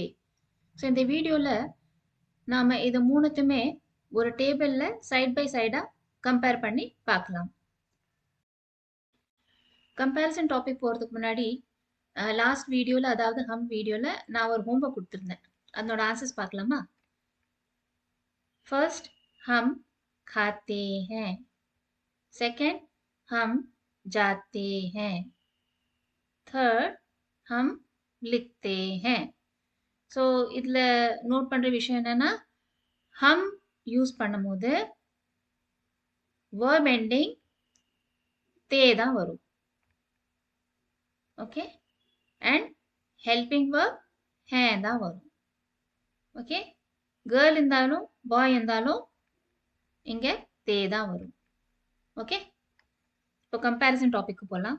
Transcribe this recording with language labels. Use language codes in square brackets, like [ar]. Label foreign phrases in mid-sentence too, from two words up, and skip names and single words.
[ta] ஸோ இந்த வீடியோல நாம இது மூணுத்துமே ஒரு டேபிள்ல [en] side by side [ta] கம்பேர் பண்ணி பார்க்கலாம். கம்பேரிசன் டாபிக் போறதுக்கு முன்னாடி லாஸ்ட் வீடியோல, அதாவது ஹம் வீடியோல நான் ஒரு ஹோம்ஒர்க் கொடுத்துருந்தேன். அதனோட ஆன்சர்ஸ் பார்க்கலாமா? ஃபர்ஸ்ட் [hi] हम खाते हैं, செகண்ட் हम जाते हैं, थर्ड हम लिखते हैं. [ta] ஸோ இதுல நோட் பண்ற விஷயம் என்னன்னா, ஹம் யூஸ் பண்ணும்போது [en] verb ending [ta] தே தான் வரும். ஓகே, அண்ட் [en] helping verb [ta] ஹே தான் வரும். ஓகே, கேர்ள் இருந்தாலும் பாய் இருந்தாலும் இங்க தே தான் வரும். ஓகே, இப்போ கம்பேரிசன் டாபிக் போகலாம்.